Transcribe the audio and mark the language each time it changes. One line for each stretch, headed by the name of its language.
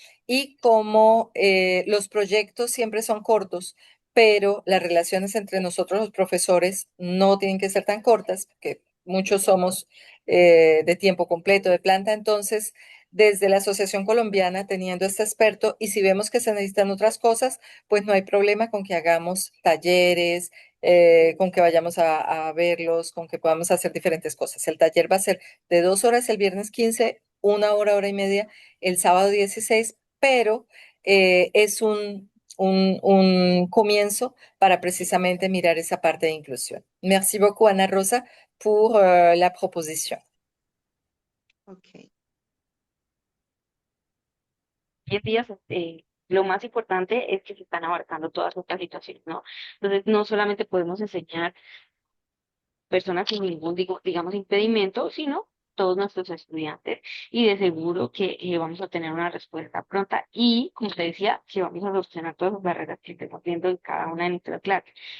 Spanish: Y como los proyectos siempre son cortos, pero las relaciones entre nosotros los profesores no tienen que ser tan cortas, porque muchos somos de tiempo completo, de planta, entonces desde la Asociación Colombiana teniendo este experto y si vemos que se necesitan otras cosas, pues no hay problema con que hagamos talleres, con que vayamos a verlos, con que podamos hacer diferentes cosas. El taller va a ser de 2 horas el viernes 15, 1 hora, hora y media el sábado 16, pero es un comienzo para precisamente mirar esa parte de inclusión.
French: Merci beaucoup, Ana Rosa, pour la proposition. Ok.
Spanish: 10 días, lo más importante es que se están abarcando todas estas situaciones, ¿no? Entonces, no solamente podemos enseñar personas sin ningún, digamos, impedimento, sino todos nuestros estudiantes. Y de seguro que vamos a tener una respuesta pronta y, como te decía, que vamos a solucionar todas las barreras que estemos viendo en cada una de nuestras clases.